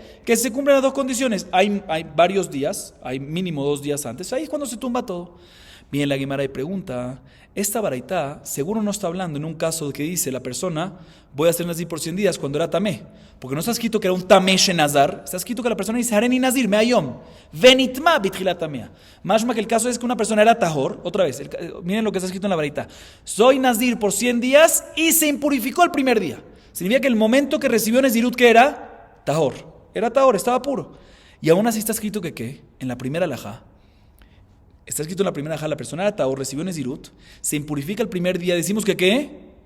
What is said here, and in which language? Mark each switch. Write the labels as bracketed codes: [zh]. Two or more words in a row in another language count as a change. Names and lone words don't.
[es] Que se cumplen las dos condiciones. Hay varios días, hay mínimo 2 días antes. Ahí es cuando se tumba todo. Bien, la Guimara y pregunta, esta baraita seguro no está hablando en un caso que dice la persona, voy a hacer nazir por 100 días cuando era tamé. Porque no está escrito que era un [he] טמא שנזר, [es] está escrito que la persona dice, [he] הריני נזיר, מהיום, ונטמא בתחילת טומאה. [es] Más que el caso es que una persona era tahor, otra vez, miren lo que está escrito en la baraita, soy nazir por 100 días y se impurificó el primer día. Significa que el momento que recibió nezirut, ¿qué era? Tahor, estaba puro. Y aún así está escrito que ¿qué? En la primera alajá, está escrito en la primera alajá, la persona era tahor, recibió nezirut, se impurifica el primer día, decimos que ¿qué?